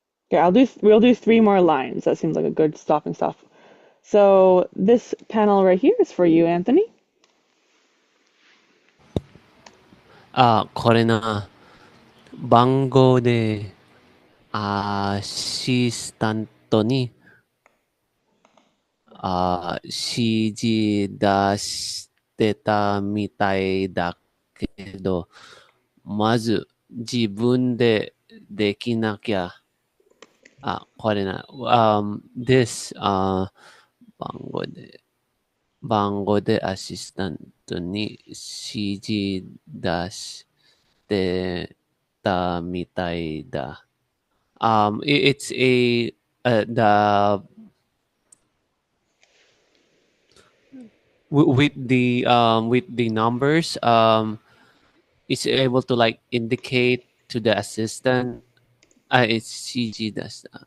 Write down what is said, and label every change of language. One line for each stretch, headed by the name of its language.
English: Yeah, we'll do three more lines. That seems like a good stopping stuff. So this panel right here is for you, Anthony.
Japanese: これな、番号で、アシスタントに、指示出してたみたいだけど、まず自分でできなきゃ、これな、
English: this,
Japanese: 番号で、番号でアシスタントに指示出してたみたいだ。
English: It's the with the numbers, it's able to like indicate to the assistant. It's CG does.